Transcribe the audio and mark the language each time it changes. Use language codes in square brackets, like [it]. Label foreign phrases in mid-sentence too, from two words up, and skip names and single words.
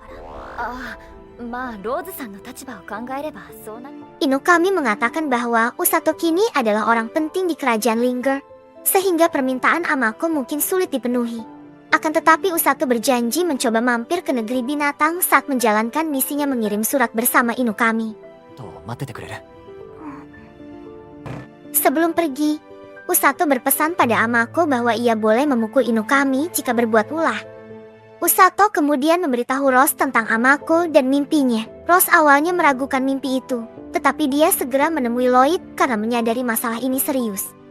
[id] Inukami mengatakan bahwa Usato kini adalah orang penting di kerajaan Linger, sehingga permintaan Amako mungkin sulit dipenuhi. Akan tetapi Usato berjanji mencoba mampir ke negeri binatang saat menjalankan misinya mengirim surat bersama Inukami. [ja] と待っててくれる。 [id] Sebelum pergi, Usato berpesan pada Amako bahwa ia boleh memukul Inukami jika berbuat ulah. Usato kemudian memberitahu Rose tentang Amako dan mimpinya. Rose awalnya meragukan mimpi itu, tetapi dia segera menemui Lloyd karena menyadari masalah ini serius.